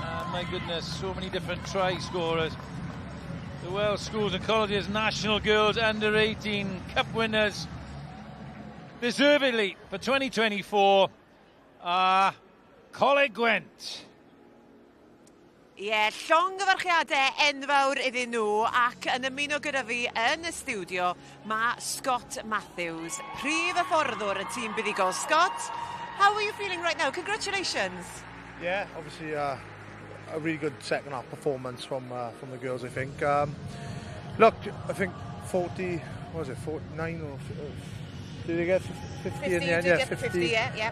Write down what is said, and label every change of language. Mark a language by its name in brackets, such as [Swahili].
[English] My goodness, so many different try scorers. The Welsh Schools and Colleges National Girls Under-18 Cup winners, deservedly for 2024, are Coleg Gwent. [Welsh] Llongyfarchiadau enfawr iddyn nhw, ac yn ymuno gyda fi yn y studio mae Scott Matthews, prif hyfforddwr y tîm buddigol. [English] Scott, how are you feeling right now? Congratulations. Yeah, obviously a really good second half performance from the girls, I think. Look, I think 40, what was it, 49 or... Did they get 50 in the end? Yeah, 50, yeah.